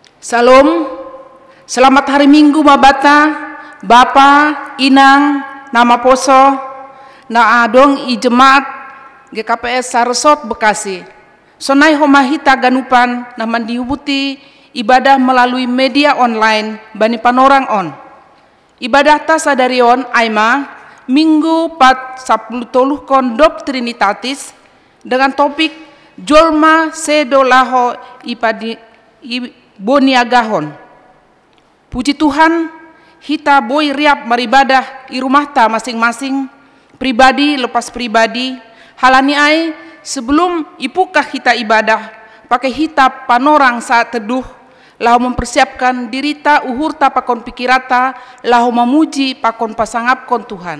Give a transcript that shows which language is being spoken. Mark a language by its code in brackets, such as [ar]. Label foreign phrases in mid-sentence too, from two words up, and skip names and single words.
[bts] Salam, selamat hari Minggu mabata, Bapa, Inang, nama poso, na adong i jemaat GKPS Saresot Bekasi. Sonai homahita ganupan na mandiubuti ibadah [id] melalui media online [bts] bani panorang on. Ibadah ta sadarion aima Minggu 10 kon Trinitatis [id] dengan topik [bts] Jolma sedolaho ipadi boniagahon. Puji Tuhan, hita boy riap maribadah i rumah ta masing-masing, [id] pribadi lepas pribadi, [bts] halani ai sebelum ipukah hita ibadah, pakai hita panorang [id] saat teduh, [bts] lahu mempersiapkan dirita uhurta pakon pikirata, lahu memuji pakon pasangapkon Tuhan.